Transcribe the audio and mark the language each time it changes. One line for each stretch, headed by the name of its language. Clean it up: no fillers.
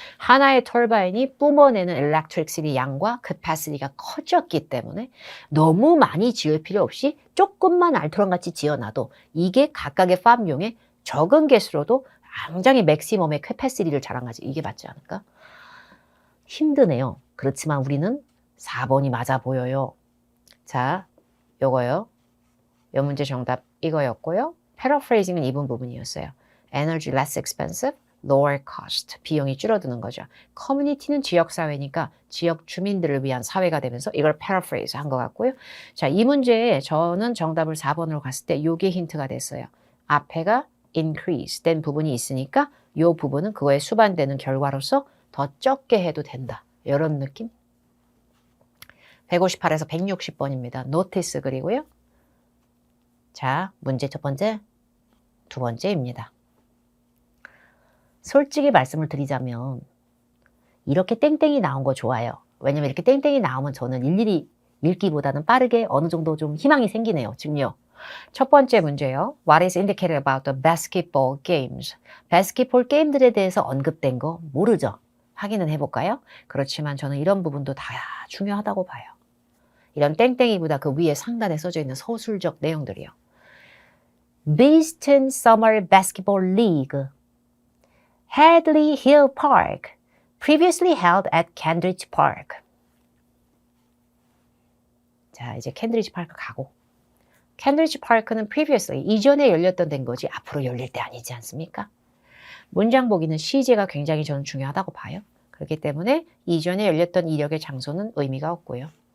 Korean: 하나의 터바인이 뿜어내는 일렉트릭시티 양과 캐파시티가 커졌기 때문에 너무 많이 지을 필요 없이 조금만 알토란같이 지어놔도 이게 각각의 팜용에 적은 개수로도 굉장히 맥시멈의 캐파시티를 자랑하지. 이게 맞지 않을까? 힘드네요. 그렇지만 우리는 4번이 맞아 보여요. 자, 요거요. 요 문제 정답 이거였고요. 패러프레이징은 이번 부분이었어요.
English: Energy less expensive, lower cost.
Korean: 비용이 줄어드는 거죠. 커뮤니티는 지역사회니까 지역 주민들을 위한 사회가 되면서 이걸 paraphrase 한 것 같고요. 자, 이 문제에 저는 정답을 4번으로 갔을 때 요게 힌트가 됐어요. 앞에가 increase 된 부분이 있으니까 요 부분은 그거에 수반되는 결과로서 더 적게 해도 된다. 이런 느낌? 158에서 160번입니다. 노티스 그리고요. 자, 문제 첫 번째, 두 번째입니다. 솔직히 말씀을 드리자면 이렇게 땡땡이 나온 거 좋아요. 왜냐면 이렇게 땡땡이 나오면 저는 일일이 읽기보다는 빠르게 어느 정도 좀 희망이 생기네요. 즉요. 첫 번째 문제요.
English: What is indicated about the basketball games?
Korean: 바스켓볼 게임들에 대해서 언급된 거 모르죠? 확인은 해볼까요? 그렇지만 저는 이런 부분도 다 중요하다고 봐요. 이런 땡땡이보다 그 위에 상단에 써져 있는 서술적 내용들이요.
English: Beeston Summer Basketball League, Hadley Hill Park, previously held at Cambridge Park.
Korean: 자, 이제 캔드리지 파크 가고. 캔드리지 파크는 previously, 이전에 열렸던 된 거지 앞으로 열릴 때 아니지 않습니까? 문장 보기는 시제가 굉장히 저는 중요하다고 봐요. 그렇기 때문에 이전에 열렸던 이력의 장소는 의미가 없고요.